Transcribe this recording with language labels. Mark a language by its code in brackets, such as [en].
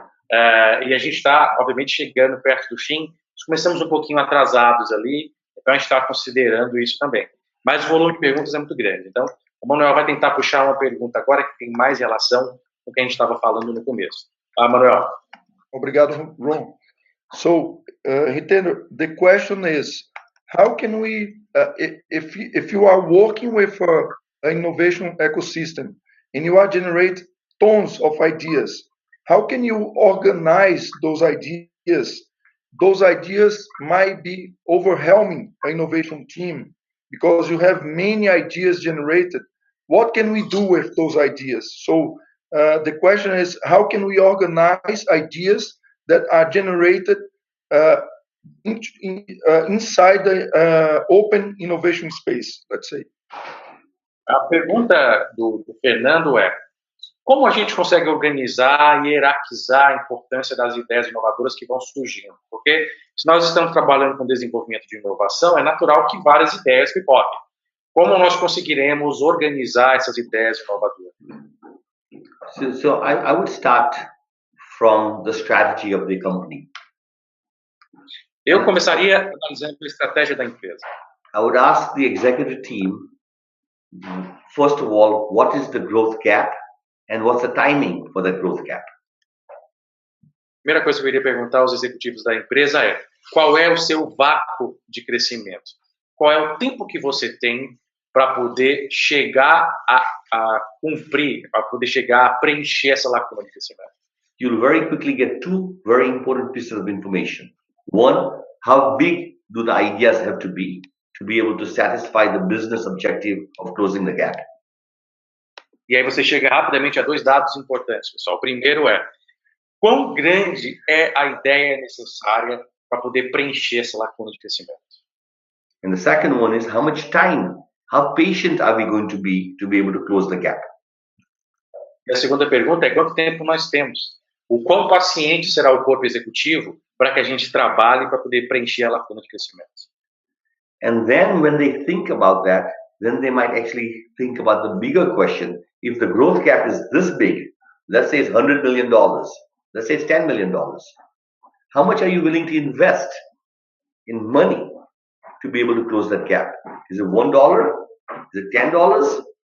[pt] E a gente está, obviamente, chegando perto do fim. Nós começamos um pouquinho atrasados ali, então a gente está considerando isso também. Mas o volume de perguntas é muito grande. Então, o Manuel vai tentar puxar uma pergunta agora que tem mais relação com o que a gente estava falando no começo. Manuel. Obrigado, Ron. [en] So, Hitendra, the question is, how can we, if you are working with an innovation ecosystem and you are generate tons of ideas, how can you organize those ideas? Those ideas might be overwhelming an innovation team. because you have many ideas generated. What can we do with those ideas? So the question is, how can we organize ideas that are generated inside the open innovation space, let's say? [pt] A pergunta do Fernando é: como a gente consegue organizar e hierarquizar a importância das ideias inovadoras que vão surgindo? Porque se nós estamos trabalhando com desenvolvimento de inovação, é natural que várias ideias pipoquem. Como nós conseguiremos organizar essas ideias inovadoras? [en] So I would start from the strategy of the company. [pt] Eu começaria analisando a estratégia da empresa. [en] I would ask the executive team, first of all, what is the growth gap and what's the timing for that growth gap? [pt] Primeira coisa que eu iria perguntar aos executivos da empresa é: qual é o seu vácuo de crescimento? Qual é o tempo que você tem para poder chegar a cumprir, para poder chegar a preencher essa lacuna de crescimento? [en] You'll very quickly get two very important pieces of information. One, how big do the ideas have to be able to satisfy the business objective of closing the gap? [pt] E aí você chega rapidamente a dois dados importantes, pessoal. O primeiro é: quão grande é a ideia necessária para poder preencher essa lacuna de crescimento? [en] And the second one is how much time, how patient are we going to be able to close the gap? [pt] E a segunda pergunta é: quanto tempo nós temos? O quão paciente será o corpo executivo para que a gente trabalhe para poder preencher a lacuna de crescimento? [en] And then when they think about that, then they might actually think about the bigger question. If the growth gap is this big, let's say it's $100 million, let's say it's $10 million, how much are you willing to invest in money to be able to close that gap? Is it $1? Is it $10?